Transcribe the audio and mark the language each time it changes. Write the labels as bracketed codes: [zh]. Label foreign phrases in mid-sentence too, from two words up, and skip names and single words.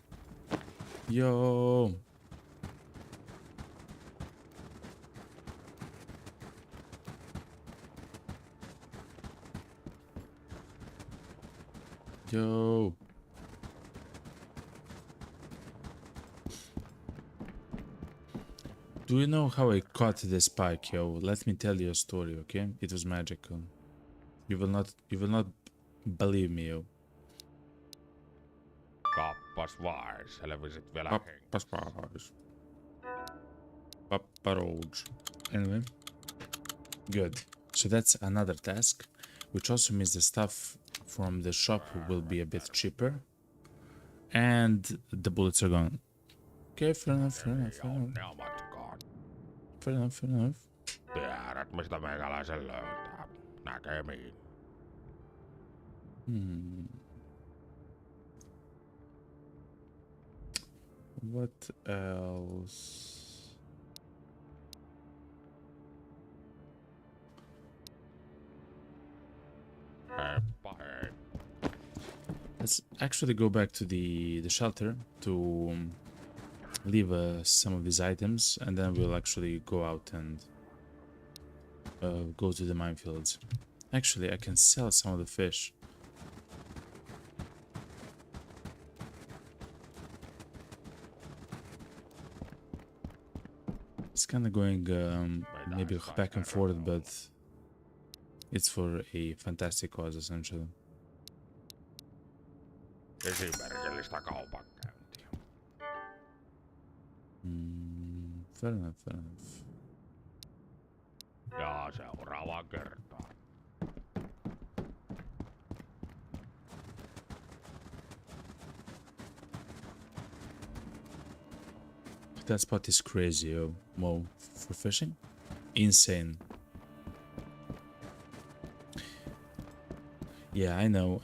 [en] Yo! Yo! Do you know how I caught this pike, yo? Let me tell you a story, okay? It was magical. You will not believe me, yo. [fi] Kappas vaan, selvisit vielä hengissä. [en] Papa Roach. Anyway, good. So that's another task, which also means the stuff from the shop will be a bit cheaper. And the bullets are gone. Okay, fair enough, fair enough, fair enough. Fair enough, fair enough. [fi] Tiedät, mistä meikäläisen löytää. Näkemiin. [en] What else? [fi] Heippa hei. [en] Let's actually go back to the shelter to leave some of these items, and then we'll actually go out and go to the minefields. Actually, I can sell some of the fish. It's kind of going maybe back and forth, but it's for a fantastic cause, essentially. [fi] Esimerkillistä kaupankäyntiä. [en] Fair enough, fair enough. [fi] Ja seuraavaan kertaan. [en] That spot is crazy, yo. Mo, for fishing? Insane. Yeah, I know.